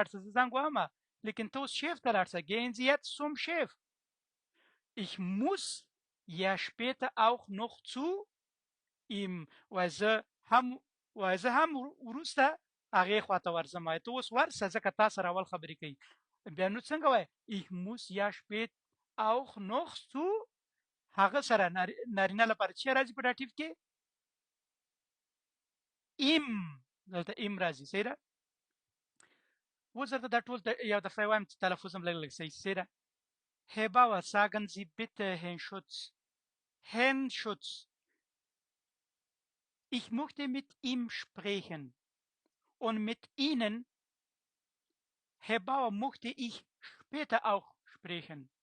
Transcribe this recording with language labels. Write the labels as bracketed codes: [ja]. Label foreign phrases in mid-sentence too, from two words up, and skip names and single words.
[ps] شې زه زنګ وهمه لیکن ته اوس شیف ته لاړ شې [de] gehen Sie jetzt zum Chef ich muss ja später auch noch zu ihm weil sie [ps] هم وروسته هغې خواته ورځم ته اوس ورسه ځکه تا سره اول خبرې کوي بیا نو څنګه وای [de] ich muss ja später auch noch zu [ps] هغه سره نارینه لپاره چې راځي په داتیف کې im دلته im راځي صحیح ده اوس درته دا ټول یو دفعه وایم چې تلفظ هم لږ لږ صحیح ده [de] Herr Bauer, sagen Sie bitte Herrn Schutz. Herrn Schutz. Ich möchte mit ihm sprechen. Und mit Ihnen, Herr Bauer, möchte ich später auch sprechen.